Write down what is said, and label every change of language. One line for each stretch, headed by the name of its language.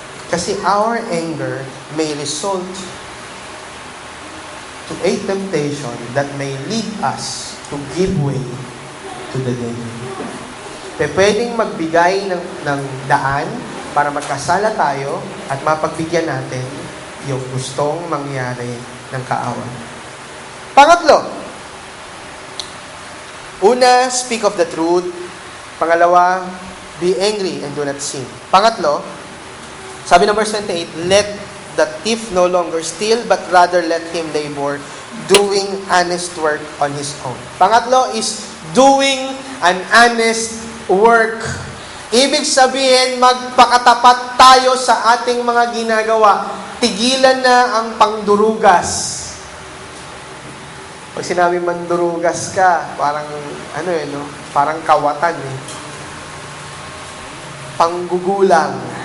Filipino: Kasi
English: our anger may result to a temptation that may lead us to give way to the devil.
Filipino: Pwedeng magbigay ng daan para magkasala tayo at mapagbigyan natin yung gustong mangyari ng kaawan. Pangatlo, una,
English: speak of the truth. Pangalawa, be angry and do not sin.
Filipino: Pangatlo, sabi ng verse 28,
English: let the thief no longer steal, but rather let him labor, doing honest work on his own. Pangatlo is doing an honest work.
Filipino: Ibig sabihin, magpakatapat tayo sa ating mga ginagawa. Tigilan na ang pangdurugas. Pag sinabi mandurugas ka, parang, parang kawatan Panggugulang.